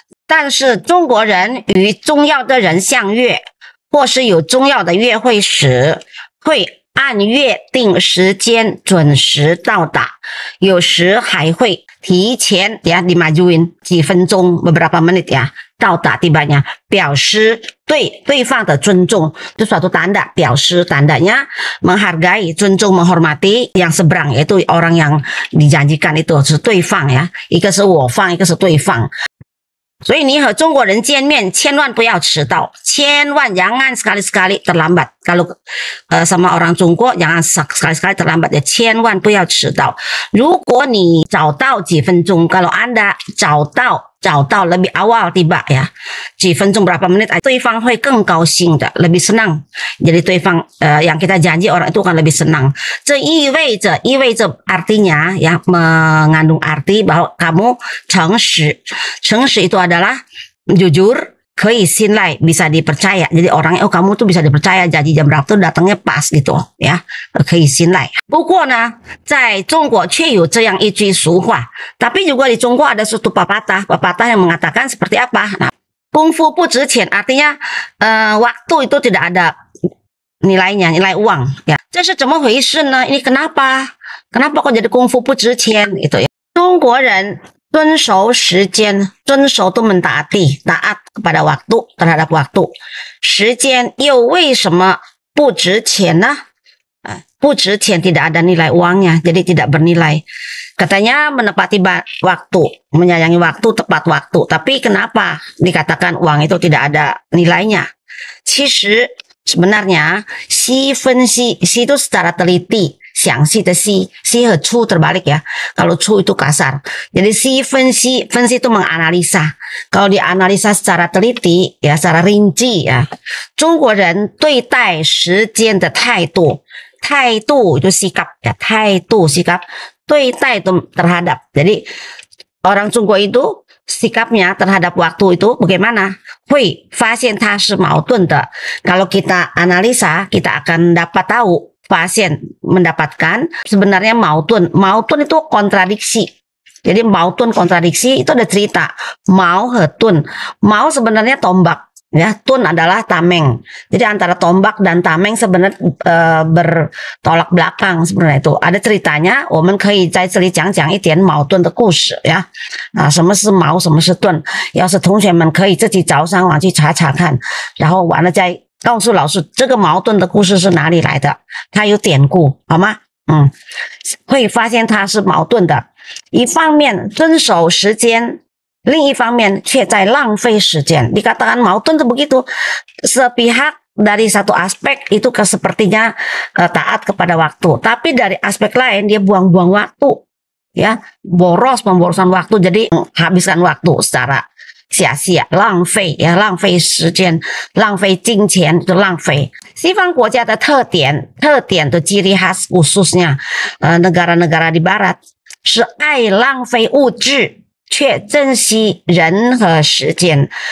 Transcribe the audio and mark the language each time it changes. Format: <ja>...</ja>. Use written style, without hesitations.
<zh>但是中国人与重要的人相约或是有重要的约会时会按约定时间准时到达有时还会提前</zh> <id>ya dimajuin</id> <zh>几分钟</zh> <id>beberapa menit ya</id> <zh>到达</zh> <id>tibanya</id> <zh>表示对对方的尊重</zh> <id>itu suatu tanda</id> <zh>表示</zh> <id>tandanya menghargai</id> <zh>尊重</zh> <id>menghormati yang seberang yaitu orang yang dijanjikan itu</id> <zh>是对方 ya 一个是我方一个是对方所以你和中国人见面千万不要迟到千万</zh> <id>jangan sekali-sekali terlambat kalau sama orang Jungko jangan sekali-sekali terlambat ya</id> <zh>千万不要迟到如果你早到几分钟</zh> <id>kalau Anda</id> <zh>早到找到</zh> <id>lebih awal tiba ya,</id> <zh>几分钟</zh> <id>berapa menit,</id> <zh>对方会更高兴的</zh> <id>lebih senang. Jadi</id> <zh>对方</zh> <id>yang kita janji orang itu akan lebih senang.</id> <zh>这意味着</zh> <id>artinya ya, mengandung arti bahwa kamu 诚实. 诚实 itu adalah jujur,</id> <zh>可以信赖,</zh> <id>bisa dipercaya. Jadi orangnya, oh kamu tuh bisa dipercaya, janji jam berapa tuh datangnya pas gitu ya,</id> <zh>可以信赖. 不过呢，在中国却有这样一句俗话,</zh> <id>tapi juga di Jonggo ada suatu pepatah yang mengatakan seperti apa? Nah,</id> <zh>功夫不值钱</zh> <id>artinya waktu itu tidak ada nilainya, nilai uang ya.</id> <zh>这是怎么回事呢?</zh> <id>Ini kenapa kok jadi</id> <zh>功夫不值钱</zh> <id>gitu ya.</id> <zh>中国人遵守时间, 遵守</zh> <id>itu mentaati, taat kepada waktu, terhadap waktu.</id> <zh>时间又为什么不值钱呢? 不值钱</zh> <id>tidak ada nilai uangnya, jadi tidak bernilai. Katanya menepati waktu, menyayangi waktu, tepat waktu. Tapi kenapa dikatakan uang itu tidak ada nilainya?</id> <zh>其实</zh> <id>sebenarnya</id> <zh>细分析</zh> <id>itu secara teliti,</id> <zh>详细的细 和粗</zh> <id>terbalik ya. Kalau 粗 itu kasar. Jadi</id> <zh>细分析</zh> <id>itu menganalisa. Kalau dianalisa secara teliti ya, secara rinci ya.</id> <zh>中国人对待时间的态度</zh> <id>itu sikap ya,</id> <zh>态度 sikap, 对待</zh> <id>itu terhadap. Jadi orang Jonggo itu sikapnya terhadap waktu itu bagaimana?</id> <zh>会发现它是矛盾的.</zh> <id>Kalau kita analisa, kita akan dapat tahu, mendapatkan sebenarnya mautun itu kontradiksi. Jadi mautun kontradiksi itu ada cerita. Mau hetun. Mau sebenarnya tombak ya, tun adalah tameng. Jadi antara tombak dan tameng sebenarnya bertolak belakang sebenarnya itu. Ada ceritanya,</id> <zh>我们可以在这里讲讲一点矛盾的故事呀。什么是矛，什么是盾？要是同学们可以自己找上网去查查看，然后完了再告诉老师这个矛盾的故事是哪里来的，它有典故好吗？会发现它是矛盾的，一方面遵守时间，另一方面却在浪费时间.</zh> <id>Dikatakan mautun itu begitu, sepihak dari satu aspek itu sepertinya taat kepada waktu, tapi dari aspek lain dia buang-buang waktu ya, pemborosan waktu, jadi habiskan waktu secara sia-sia, 浪费 ya,</id> <zh>浪费时间，浪费金钱</zh> <id>itu 浪费.</id> <zh>西方国家的特点的</zh> <id>ciri khas khususnya negara-negara di barat</id> <zh>是爱浪费物质却珍惜人和时间.</zh>